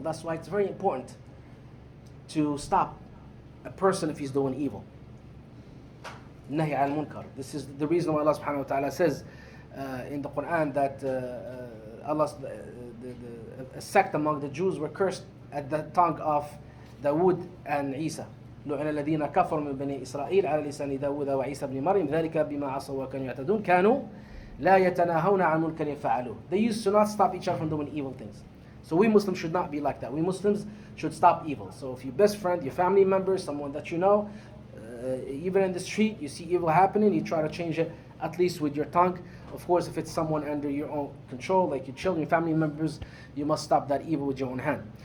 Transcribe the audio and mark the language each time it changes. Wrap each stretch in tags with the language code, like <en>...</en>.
<en>That's why it's very important to stop a person if he's doing evil. Nahi al munkar. This is the reason why Allah subhanahu wa ta'ala says in the Quran that a sect among the Jews were cursed at the tongue of Dawood and Isa.</en> <ar>لعن الذين كفروا من بني إسرائيل على لسان داود وعيسى بن مريم ذلك بما عصوا وكانوا يعتدون كانوا لا يتناهون عن منكر يفعلوه.</ar> <en>They used to not stop each other from doing evil things. So we Muslims should not be like that. We Muslims should stop evil. So if your best friend, your family member, someone that you know, even in the street, you see evil happening, you try to change it at least with your tongue. Of course, if it's someone under your own control, like your children, your family members, you must stop that evil with your own hand.</en>